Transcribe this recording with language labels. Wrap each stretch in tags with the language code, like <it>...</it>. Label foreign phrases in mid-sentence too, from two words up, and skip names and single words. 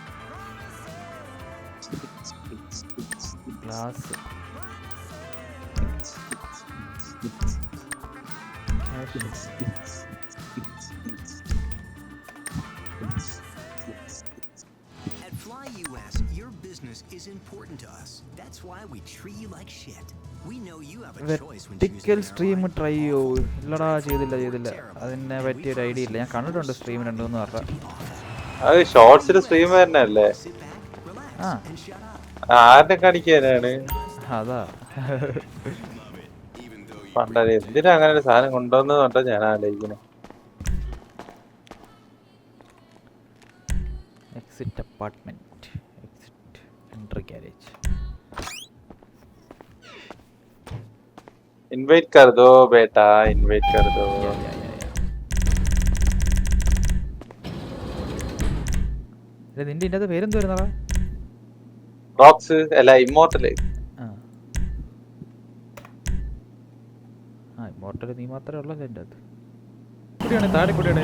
<ml>ഗ്ലാസ്</ml> <en>At Fly US, your business is important to us. That's why we treat you like shit. We know you have a choice when vertical stream try</en> <ml>ചെയ്യോ? ഇല്ലടാ, ചെയ്തില്ല. അതിനെ പറ്റിയൊരു ഐഡിയ ഇല്ല. ഞാൻ കണ്ടിട്ടുണ്ട് സ്ട്രീം 2-3 വർഷം. അത് ഷോർട്സിൽ സ്ട്രീം വരുന്നല്ലേ? ആരുടെ കാണിക്കാനാണ്? അതാ പണ്ടേ എന്തിനാ അങ്ങനെ ഒരു സാധനം കൊണ്ടുവന്നതുകൊണ്ടാ ഞാൻ ആലോചിക്കണേ.</ml> <en>exit apartment, exit entry garage.</en> <hi>इनवाइट कर दो बेटा, इनवाइट कर दो.</hi> <ml>നിന്റെ ഇതിന്റെ പേരെന്തുവായിരുന്നടാ? റോക്സ് അല്ല, ഇമ്മോർട്ടൽ. ഇമ്മോർട്ടൽ നീ മാത്രമേ ഉള്ളല്ലോ എൻ്റെ അത്. കുടിയാണ് താഴെ കുടിയാണ്.</ml>